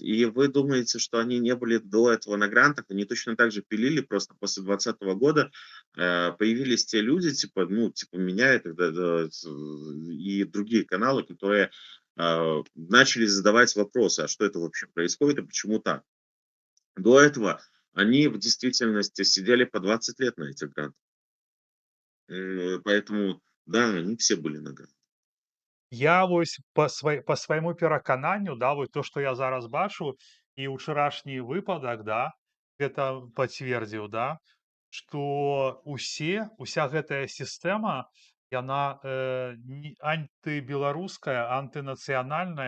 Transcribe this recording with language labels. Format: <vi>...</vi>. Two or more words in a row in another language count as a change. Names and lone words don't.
<ru>И вы думаете, что они не были до этого на грантах, они точно так же пилили, просто после 2020 года появились те люди, типа, ну, типа меня и, и другие каналы, которые начали задавать вопросы, а что это вообще происходит и почему так. До этого они в действительности сидели по 20 лет на этих грантах. Поэтому, да, они все были на грантах.</ru> <be>Я вось по свайму перакананню, да, вот то, што я зараз бачу, і ўчарашні выпадак, да, гэта пацвердзіў, да, што уся гэтая сістэма, яна антыбеларуская, антынацыянальная.</be>